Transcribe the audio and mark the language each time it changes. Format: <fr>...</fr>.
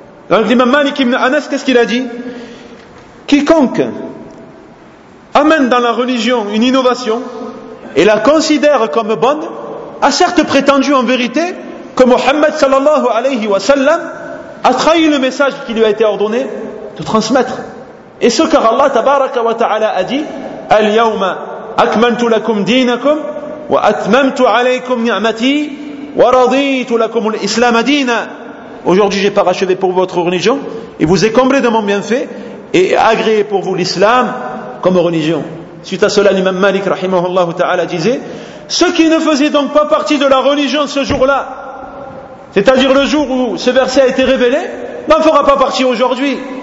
<fr>Donc l'imam Malik ibn Anas, qu'est-ce qu'il a dit? Quiconque amène dans la religion une innovation et la considère comme bonne a certes prétendu en vérité que Muhammad sallallahu alayhi wa sallam a trahi le message qui lui a été ordonné de transmettre. Et ce car Allah tabaraka wa ta'ala a dit,</fr> <ar>اليوم أكملت لكم دينكم وأتممت عليكم نعمتي ورضيت لكم الإسلام دينا.</ar> <fr>Aujourd'hui j'ai parachevé pour votre religion et vous ai comblé de mon bienfait et agréé pour vous l'islam comme religion. Suite à cela, l'imam Malik rahimahullah ta'ala disait, ceux qui ne faisaient donc pas partie de la religion ce jour-là, c'est-à-dire le jour où ce verset a été révélé, n'en fera pas partie aujourd'hui.</fr>